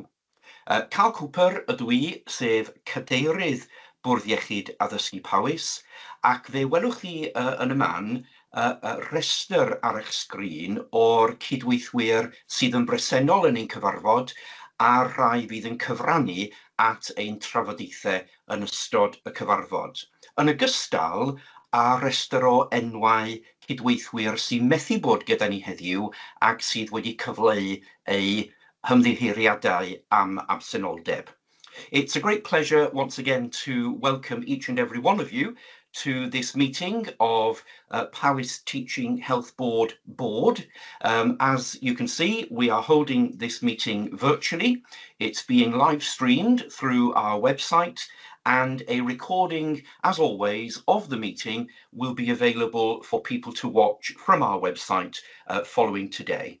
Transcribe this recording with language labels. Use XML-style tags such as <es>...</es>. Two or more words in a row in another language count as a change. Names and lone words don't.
<cy>Cal Cooper ydw i, sef cadeirydd bwrdd iechyd addysgu Powys, ac fe welwch chi yn y man restr ar eich sgrin o'r cydweithwyr sydd yn bresennol yn ein cyfarfod a'r rhai fydd yn cyfrannu at ein trafodaethau yn ystod y cyfarfod. Yn ogystal â restr o enwau cydweithwyr sy'n methu bod gyda ni heddiw ac sydd wedi cyfleu eu hymddiheuriadau am absenoldeb.</cy> <en>It's a great pleasure once again to welcome each and every one of you to this meeting of Powys Teaching Health Board. As you can see, we are holding this meeting virtually. It's being live streamed through our website, and a recording, as always, of the meeting will be available for people to watch from our website following today.</en>